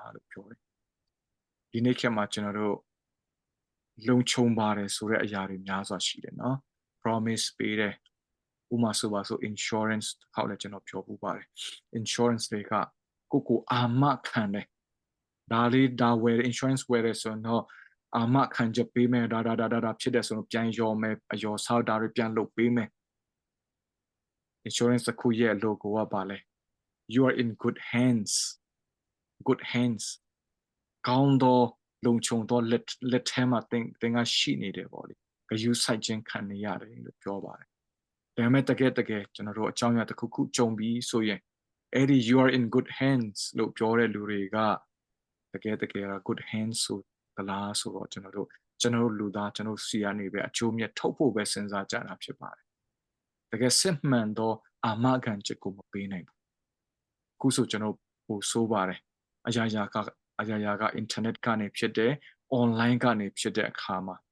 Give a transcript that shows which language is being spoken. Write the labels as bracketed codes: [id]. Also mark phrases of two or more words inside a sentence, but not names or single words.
[my] လို့ပြောတယ်ဒီနေ့ခေတ်မှာကျွန်တော်တို့လုံခြုံပါတယ်ဆိုတဲ့အရာတွေများစွာရှိတယ်နော် promise ပေးတယ်ဥမာဆိုပါဆို insurance ခေါက်လည်းကျွန်တော်ပြောပူပါတယ် insurance တွေကကိုအာမခံတယ်ဒါဝယ် insurance ဝယ်တယ်ဆိုတော့အာမခံချက်ပေးမယ်ဒါဖြစ်တယ်ဆိုတော့ပြန်ရောမယ်အယောဆောက်ဒါတွေပြန်လုပ်ပေးမယ် insurance တစ်ခုရဲ့ logo ကပါလဲ [en] you are in good hands [my] ကောင်းသောလုံခြုံသောလက်ထဲမှာသင်ကရှိနေတယ်ပေါ့လေဂရုစိုက် ခြင်းခံနေရတယ်လို့ပြောပါတယ်ဒါပေမဲ့တကယ်ကျွန်တော်တို့အကြောင်းအရာတစ်ခုခုကြုံပြီးဆိုရင်အဲ့ဒီ [en] you are in good hands [my] လို့ပြောတဲ့လူတွေကတကယ် [en] good hands [my] ဆိုသလားဆိုတော့ကျွန်တော်တို့လူသားကျွန်တော်စီကနေပဲအကျိုးမြတ်ထုတ်ဖို့ပဲစဉ်းစားကြတာဖြစ်ပါတယ်တကယ်စစ်မှန်သောအာမခံချက်ကိုမပေးနိုင်ဘူးခုဆိုကျွန်တော်ပို့ဆိုးပါတယ်အရာရာက internet ကနေဖြစ်တယ် online ကနေဖြစ်တဲ့အခါမှာ